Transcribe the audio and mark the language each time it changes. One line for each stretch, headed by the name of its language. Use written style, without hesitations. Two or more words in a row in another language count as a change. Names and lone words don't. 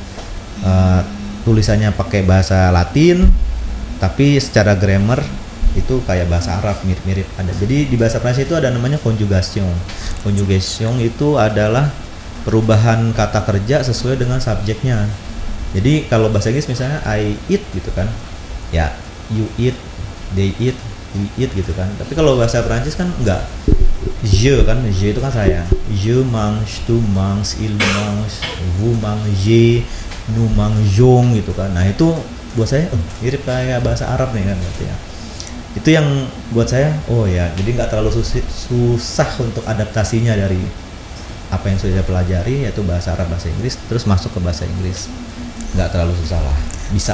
Indonesian: Tulisannya pakai bahasa Latin, tapi secara grammar itu kayak bahasa Arab, mirip-mirip ada. Jadi di bahasa Prancis itu ada namanya conjugation. Conjugation itu adalah perubahan kata kerja sesuai dengan subjeknya. Jadi kalau bahasa Inggris misalnya
English: I eat
Indonesian: gitu kan, ya
English: you eat, they eat, we eat
Indonesian: gitu kan. Tapi kalau bahasa Prancis kan enggak, je kan, je itu kan saya,
French: je mange, tu manges, il mange, vous mangez, nous mangeons
Indonesian: gitu kan. Nah itu buat saya mirip kayak bahasa Arab nih kan gitu ya. Itu yang buat saya, oh ya, jadi nggak terlalu susah untuk adaptasinya dari apa yang sudah saya pelajari, yaitu bahasa Arab, bahasa Inggris, terus masuk ke bahasa Inggris. Nggak terlalu susah lah, bisa.